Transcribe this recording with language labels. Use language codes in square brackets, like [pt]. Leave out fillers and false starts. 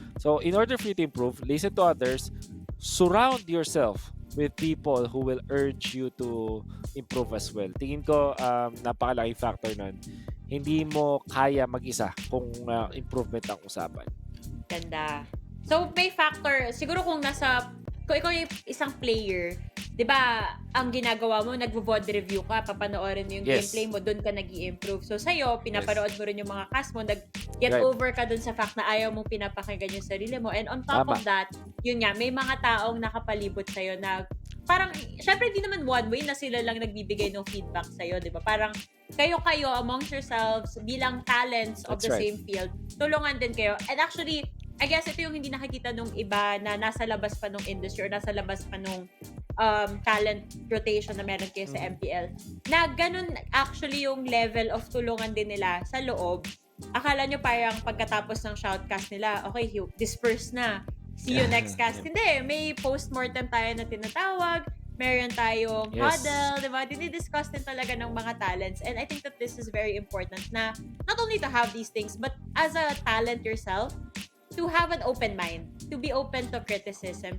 [en] So, in order for you to improve, listen to others, surround yourself with people who will urge you to improve as well. [tl] Tingin ko, napakalaking factor nun. Hindi mo kaya mag-isa kung improvement ang usapan. Ganda. So, may factor, siguro kung ikaw yung isang player, di ba, ang ginagawa mo, nagvo-VOD review ka, papanoorin mo yung gameplay mo, doon ka nag-i-improve. So, sa'yo, pinapanood mo rin yung mga cast mo, nag-get over ka doon sa fact na ayaw mong pinapakinggan yung sarili mo. [en] And on top of that, [tl] yun nga, may mga taong nakapalibot sa'yo na parang, syempre, hindi naman one way na sila lang nagbibigay ng feedback sa'yo, di ba? Parang, kayo amongst yourselves, bilang [en] talents of the same field, [tl] tulungan din kayo. [en] And actually, I guess [tl] ito yung hindi nakikita nung iba na nasa labas pa nung industry or nasa labas pa nung talent rotation na meron kayo sa Mhm. MPL, na ganun actually yung level of tulungan din nila sa loob. Akala nyo parang pagkatapos ng shoutcast nila, okay, disperse na. [en] See you next cast. Yep. [tl] Hindi, may postmortem tayo na tinatawag, meron tayong Yes, huddle, di ba? Dinidiscuss din talaga ng mga talents. [en] And I think that this is very important na not only to have these things, but as a talent yourself, to have an open mind, to be open to criticism.